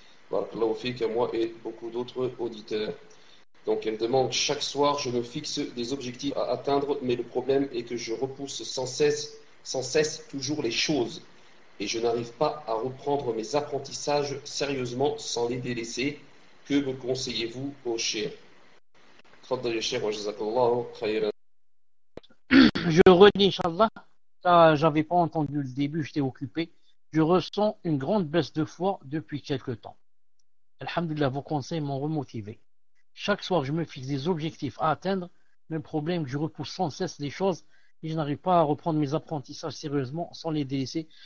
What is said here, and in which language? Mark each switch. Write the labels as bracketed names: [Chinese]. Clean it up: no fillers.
[French] Barakallahu fik à moi et beaucoup d'autres auditeurs. Donc elle demande, chaque soir je me fixe des objectifs à atteindre, mais le problème est que je repousse sans cesse toujours les choses. Et je n'arrive pas à reprendre mes apprentissages sérieusement sans les délaisser. Que me conseillez-vous, ô Cheikh? [Arabic] تفضل يا شيخ وجزاك الله خيرا. [French] Je redis, Inch'Allah. J'avais pas entendu le début, j'étais occupé. Je ressens une grande baisse de foi depuis quelque temps. Alhamdulillah, vos conseils m'ont remotivé. Chaque soir, je me fixe des objectifs à atteindre. Le problème, je repousse sans cesse les choses et je n'arrive pas à reprendre mes apprentissages sérieusement sans les délaisser.